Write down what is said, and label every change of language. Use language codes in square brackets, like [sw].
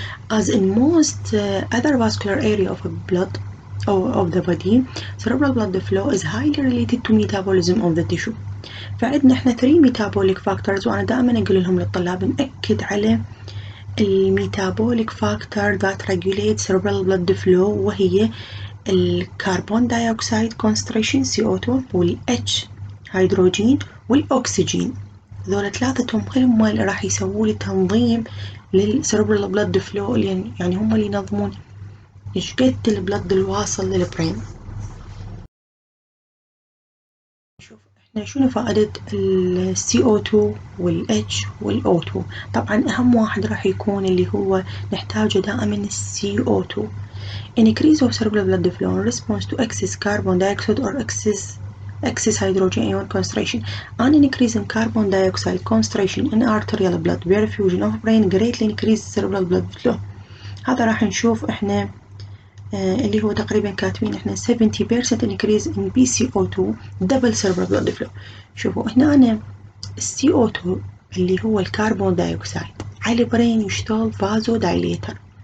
[en] As in most other vascular area of blood or of the body, cerebral blood flow is highly related to metabolism of the tissue. [ar] فعندنا احنا 3 [en] metabolic factors، [ar] وانا دائما اقول لهم للطلاب نأكد على الميتابوليك فاكتور [en] that regulate cerebral blood flow، [ar] وهي الكربون دايوكسيد concentration CO2 والH هيدروجين والأكسجين. ذولا ثلاثتهم هم اللي راح يسووا لي تنظيم للسيربرال بلد فلو، يعني هم اللي ينظمون ايش قد البلد الواصل للبرين. شوف احنا شنو فائدة ال CO2 وال H وال O2. طبعا اهم واحد راح يكون اللي هو نحتاجه دائما ال CO2. [en] Increase of cerebral blood flow in response to excess carbon dioxide or excess hydrogen ion concentration. An increase in carbon dioxide concentration in arterial blood perfusion of brain greatly increase cerebral blood flow. [ar] هذا راح نشوف احنا اللي هو تقريبا كاتبين احنا [en] 70% increase in PCO2 double cerebral blood flow. [ar] شوفوا هنا أنا CO2 اللي هو الكربون دايوكسيد على البرين يشتغل فازو دايليتر.